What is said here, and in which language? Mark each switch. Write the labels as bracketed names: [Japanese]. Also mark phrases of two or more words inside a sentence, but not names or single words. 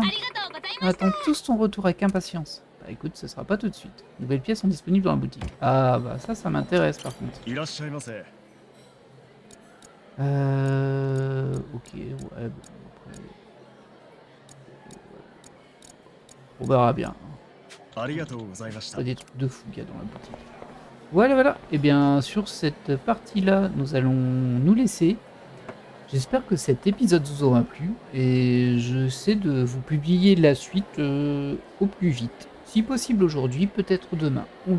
[French] On attend tous ton retour avec impatience. Bah écoute, ce sera pas tout de suite. De nouvelles pièces sont disponibles dans la boutique. Ah bah ça m'intéresse par contre. Ok, ouais, bon, après... On verra bien. [Japanese] ありがとうございました [French] Pas des trucs de fou qu'il y a dans la boutique. Voilà, voilà. Et bien, sur cette partie-là, nous allons nous laisser. J'espère que cet épisode vous aura plu. Et j'essaie de vous publier la suite au plus vite. Si possible aujourd'hui, peut-être demain.